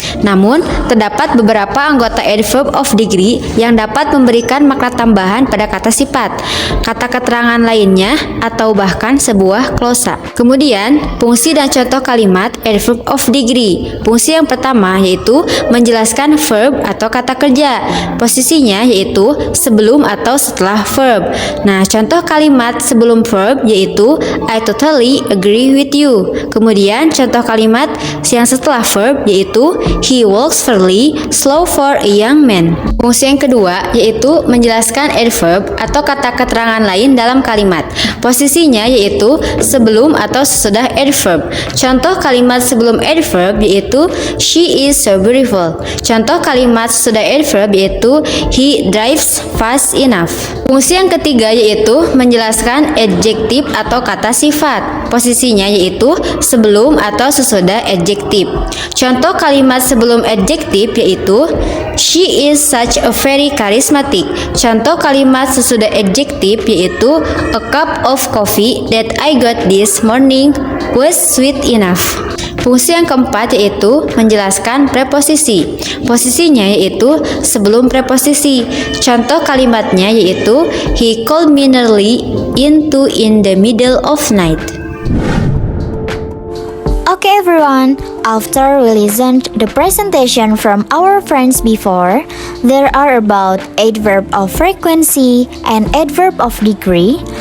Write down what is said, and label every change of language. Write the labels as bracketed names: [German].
[Indonesian] Namun, terdapat beberapa anggota adverb of degree yang dapat memberikan makna tambahan pada kata sifat, kata keterangan lainnya, atau bahkan sebuah klosa. Kemudian, fungsi dan contoh kalimat adverb of degree. Fungsi yang pertama yaitu menjelaskan verb atau kata kerja. Posisinya yaitu sebelum atau setelah verb. Nah, contoh kalimat sebelum verb yaitu I totally agree with you. Kemudian contoh kalimat yang setelah verb yaitu he walks fairly slow for a young man. Fungsi yang kedua yaitu menjelaskan adverb atau kata keterangan lain dalam kalimat. Posisinya yaitu sebelum atau sesudah adverb. Contoh kalimat sebelum adverb yaitu she is so beautiful. Contoh kalimat sesudah adverb yaitu he drives fast enough. Fungsi yang ketiga yaitu menjelaskan adjektif atau kata sifat. Posisinya yaitu sebelum atau sesudah adjektif. Contoh kalimat sebelum adjektif yaitu she is such a very charismatic. Contoh kalimat sesudah adjektif yaitu a cup of coffee that I got this morning was sweet enough. Fungsi yang keempat yaitu menjelaskan preposisi. Posisinya yaitu sebelum preposisi. Contoh kalimatnya yaitu he called me nearly into in the middle of night. [English] Okay everyone, after we listened the presentation from our friends before, there are about adverb of frequency and adverb of degree.